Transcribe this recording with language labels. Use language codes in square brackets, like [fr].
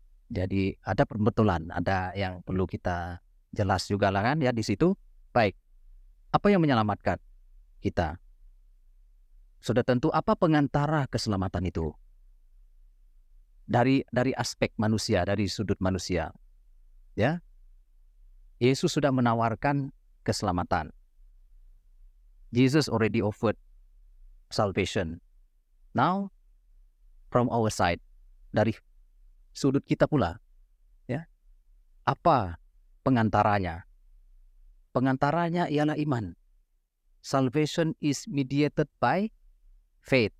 [ms] Jadi ada perbetulan, ada yang perlu kita jelas juga lah kan, ya, di situ. Baik, apa yang menyelamatkan kita? Sudah tentu apa pengantara keselamatan itu? Dari aspek manusia, dari sudut manusia, ya. Yesus sudah menawarkan keselamatan. [en] Jesus already offered salvation. Now, from our side, [ms] dari sudut kita pula, ya, apa pengantaranya? Pengantaranya ialah iman. [en] Salvation is mediated by faith.